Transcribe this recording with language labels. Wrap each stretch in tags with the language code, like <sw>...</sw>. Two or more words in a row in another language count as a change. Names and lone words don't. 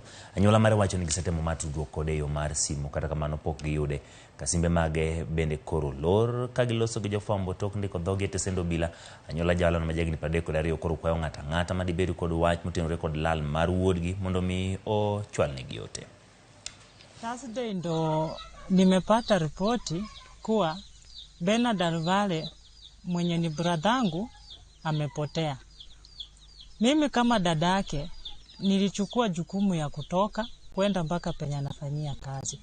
<luo>Anyuola mare wacho ni gisetemo mar tudruok kode yo mar simu kata kamano pok giyude. Kasimbe mage bende koro lor ka giloso gi jofwambo tok ndiko dhogi e tesend obila. Anyuola jaohala ma jagni 32 koro kwayo ng'ata ma dibedo kod wach motenore kod lal mar wuodgi mondo mi ochwalnegi yote.</luo> <sw>Thursday ndo nimepata ripoti kuwa Bernard Alubale mwenye ni bradhangu amepotea. Mimi kama dadake nilichukua jukumu ya kutoka kwenda mpaka penye anafanyia kazi.</sw>